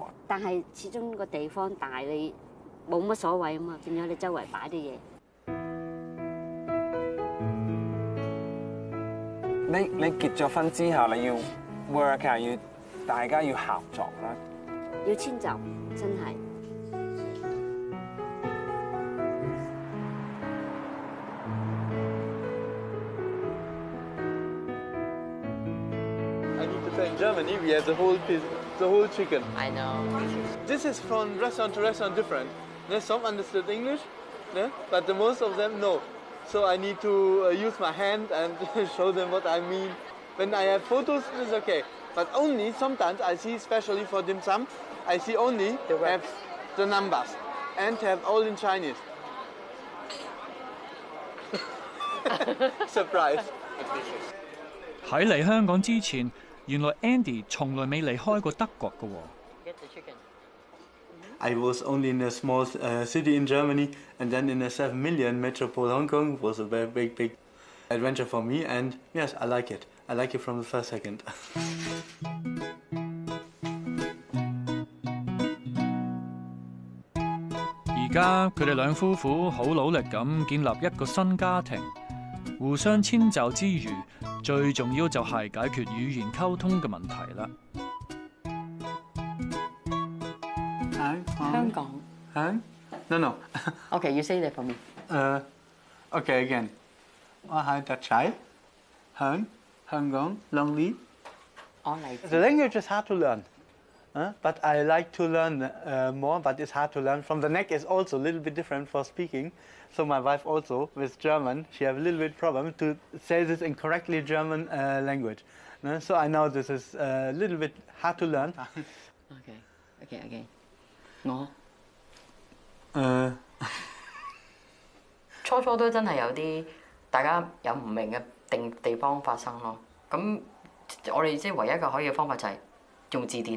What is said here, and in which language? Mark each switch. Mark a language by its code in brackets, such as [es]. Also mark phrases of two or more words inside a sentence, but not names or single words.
[yue] 但係始終個地方大，你冇乜所謂啊嘛，變咗你周圍擺啲嘢。你結咗婚之後，你要 work 啊，要大家要合作啦，要遷就，真係。 [en] I need to say in Germany we have the whole piece, the whole chicken. I know. This is from restaurant to restaurant different. Some understood English, but the most of them no. so I need to use my hand and show them what I mean. When I have photos, it's okay. But only sometimes I see, especially for dim sum, I see only have the numbers and have all in Chinese. Surprise. [yue] 喺嚟香港之前，原來 Andy 從來未離開過德國嘅喎。 [en] I was only in a small city in Germany, and then in a 7 million metropole Hong Kong was a very big adventure for me. And yes, I like it. I like it from the first second. [yue] 而家佢哋兩夫婦好努力咁建立一個新家庭，互相遷就之餘，最重要就係解決語言溝通嘅問題啦。香港。 [en] Huh? No. Okay, you say that for me. Okay, again. Hi, that's Chai. Hung, Hong Lonely. The language is hard to learn, but I like to learn more, but it's hard to learn. From the neck is also a little bit different for speaking. So my wife also, with German, she have a little bit problem to say this in correctly German language. So I know this is a little bit hard to learn. Okay. [yue] 我初都真係有啲大家有唔明嘅地方發生咯。咁我哋即係唯一嘅可以嘅方法就係用字典。